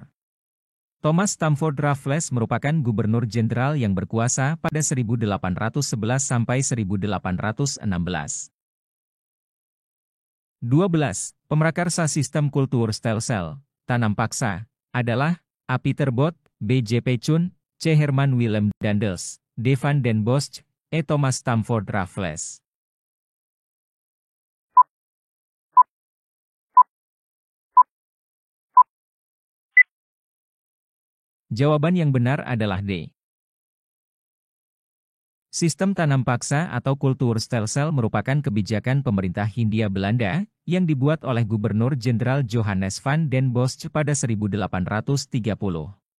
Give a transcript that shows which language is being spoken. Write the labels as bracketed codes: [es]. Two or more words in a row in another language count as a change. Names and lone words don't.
[id] Thomas Stamford Raffles merupakan gubernur jenderal yang berkuasa pada 1811 sampai 1816. 12. Pemrakarsa sistem kultur Stelsel, tanam paksa, adalah A. Peter Bot, B. J. P. Chun, C. Herman Willem Daendels, D. Van den Bosch, E. Thomas Stamford Raffles. Jawaban yang benar adalah D. Sistem tanam paksa atau kultur stelsel merupakan kebijakan pemerintah Hindia Belanda yang dibuat oleh Gubernur Jenderal Johannes van den Bosch pada 1830.